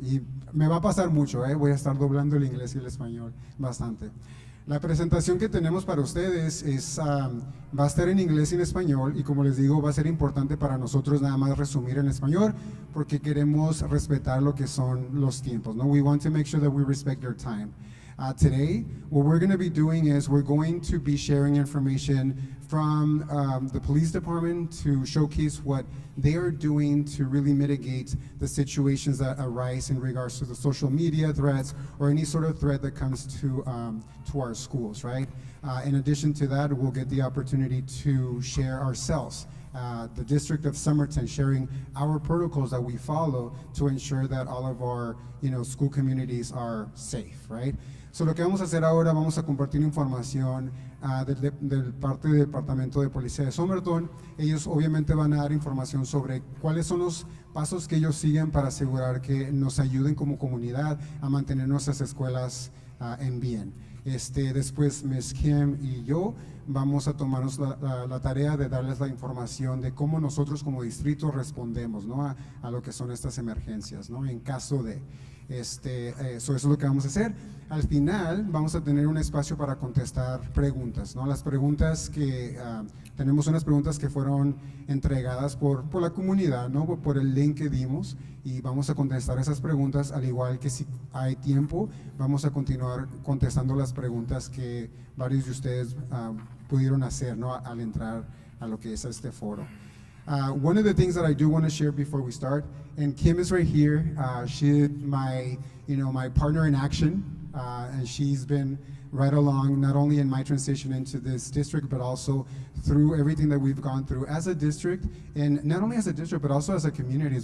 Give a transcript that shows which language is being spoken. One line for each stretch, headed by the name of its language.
Spanish: Y me va a pasar mucho, voy a estar doblando el inglés y el español bastante. La presentación que tenemos para ustedes va a estar en inglés y en español, y como les digo, va a ser importante para nosotros nada más resumir en español, porque queremos respetar lo que son los tiempos, ¿no?
English: We want to make sure that we respect your time. Today, what we're going to be doing is we're going to be sharing information from the police department to showcase what they are doing to really mitigate the situations that arise in regards to the social media threats or any sort of threat that comes to our schools, right? In addition to that, we'll get the opportunity to share ourselves. The District of Somerton, sharing our protocols that we follow to ensure that all of our school communities are safe, right?
Spanish: So lo que vamos a hacer ahora, vamos a compartir información del parte del Departamento de Policía de Somerton. Ellos obviamente van a dar información sobre cuáles son los pasos que ellos siguen para asegurar que nos ayuden como comunidad a mantener nuestras escuelas en bien. Después Ms. Kim y yo vamos a tomarnos la tarea de darles la información de cómo nosotros como distrito respondemos, ¿no? a lo que son estas emergencias, ¿no? En caso de eso es lo que vamos a hacer. Al final vamos a tener un espacio para contestar preguntas, ¿no? Las preguntas que tenemos unas preguntas que fueron entregadas por la comunidad, ¿no? Por el link que dimos, y vamos a contestar esas preguntas, al igual que si hay tiempo vamos a continuar contestando las preguntas que varios de ustedes pudieron hacer, ¿no? Al entrar a lo que es este foro.
English: One of the things that I do want to share before we start, and Kim is right here. She's my partner in action, and she's been right along, not only in my transition into this district, but also through everything that we've gone through as a district, and not only as a district, but also as a community.